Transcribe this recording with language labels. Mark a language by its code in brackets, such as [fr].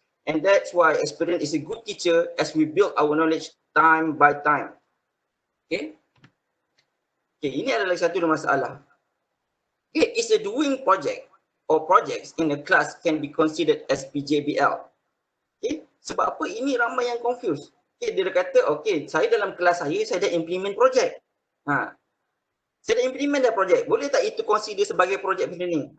[en] And that's why experience is a good teacher as we build our knowledge time by time. Okay? [ms] Okay, ini adalah satu masalah. [en] Okay, it's a doing project or projects in a class can be considered as PJBL. [ms] Okay, sebab apa ini ramai yang confused. Okay, dia kata, okay, saya dalam kelas saya dah implement project. Saya dah implement dah project. Boleh tak itu consider sebagai project planning?